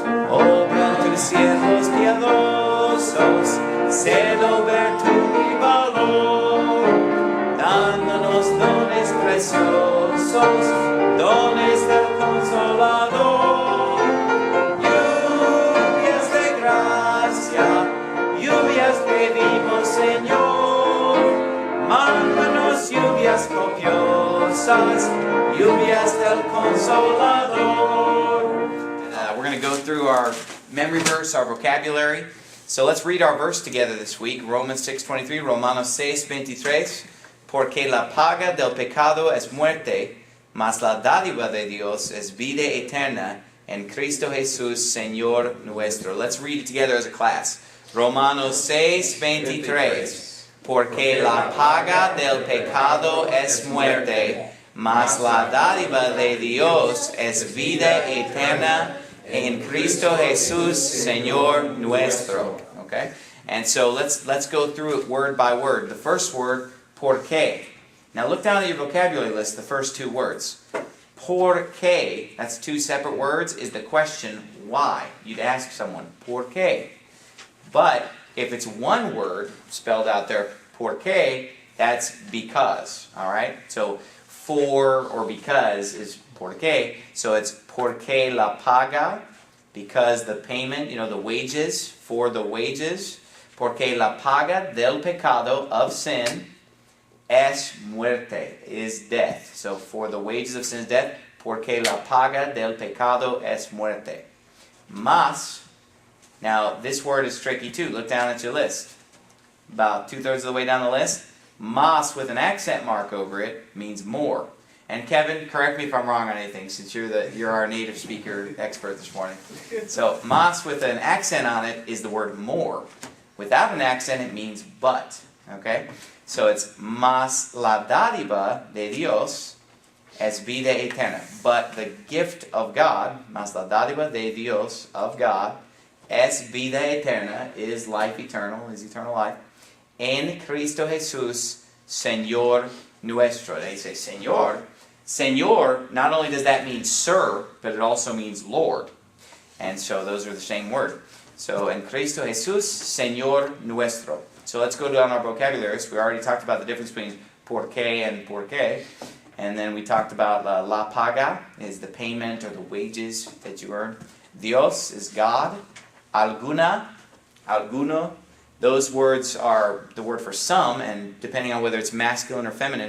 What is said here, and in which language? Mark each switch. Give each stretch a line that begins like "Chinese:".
Spanish: Obra tus siervos piadosos, cedo ver tu mi valor, dándonos dones preciosos, dones del Consolador. Lluvias de gracia, lluvias pedimos, Señor, mándanos lluvias copiosas, lluvias del Consolador.
English: We're going to go through our memory verse, our vocabulary. So let's read our verse together this week. Romans 6:23, Romanos 6:23.
Spanish: Porque la paga del pecado es muerte, mas la dádiva de Dios es vida eterna en Cristo Jesús, Señor nuestro.
English: Let's read it together as a class.
Spanish: Romanos 6:23. Porque la paga del pecado es muerte, mas la dádiva de Dios es vida eterna in Cristo Jesús, Señor nuestro.
English: Okay? And so let's go through it word by word. The first word, porque. Now look down at your vocabulary list, the first two words. Porque, that's two separate words, is the question, why? You'd ask someone, porque. But if it's one word spelled out there, porque, that's because. Alright? So for or because is porque. So it's
Spanish: porque la paga,
English: because the payment, the wages, for the wages.
Spanish: Porque la paga del pecado,
English: of sin,
Spanish: es muerte,
English: is death. So for the wages of sin is death.
Spanish: Porque la paga del pecado es muerte.
English: Mas, now this word is tricky too. Look down at your list. About 2/3 of the way down the list. Mas with an accent mark over it means more. And Kevin, correct me if I'm wrong on anything, since you're our native speaker expert this morning. So mas with an accent on it is the word more. Without an accent, it means but.
Spanish: Okay?
English: So it's
Spanish: mas la dádiva de Dios es vida eterna.
English: But the gift of God,
Spanish: mas la dádiva de Dios,
English: of God,
Spanish: es vida eterna,
English: is life eternal, is eternal life,
Spanish: en Cristo Jesús, Señor nuestro.
English: They say, Señor. Señor, not only does that mean sir, but it also means Lord. And so those are the same word. So,
Spanish: en Cristo Jesús, Señor nuestro.
English: So let's go down our vocabularies. We already talked about the difference between porque and porque. And then we talked about la paga is the payment or the wages that you earn. Dios is God. Alguna, alguno. Those words are the word for some, and depending on whether it's masculine or feminine.